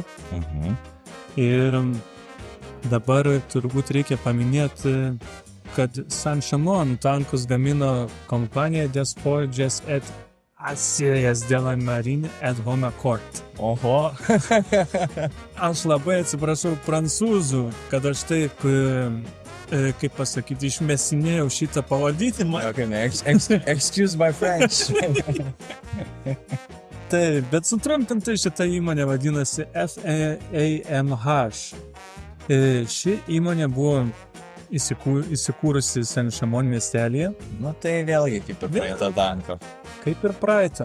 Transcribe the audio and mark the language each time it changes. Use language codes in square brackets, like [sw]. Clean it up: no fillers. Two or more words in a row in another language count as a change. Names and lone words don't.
[lt] Ir dabar turbūt reikia paminėti, kad Saint-Chamond tankus gamino kompanija Des Forges et Aciers de la Marine et Homacourt. Oho. Aš labai atsiprašau prancūzų, kad aš taip, kaip pasakyti, išmesinėjau šitą pavadinimą. [en] Excuse my French. [lt] Taip, bet sutrumpintai šitą įmonę vadinasi FAMH. Ši įmonė buvo įsikūrusi Saint-Chamond miestelėje. Nu tai vėlgi kaip ir praeitą tanką. Kaip ir praeitą.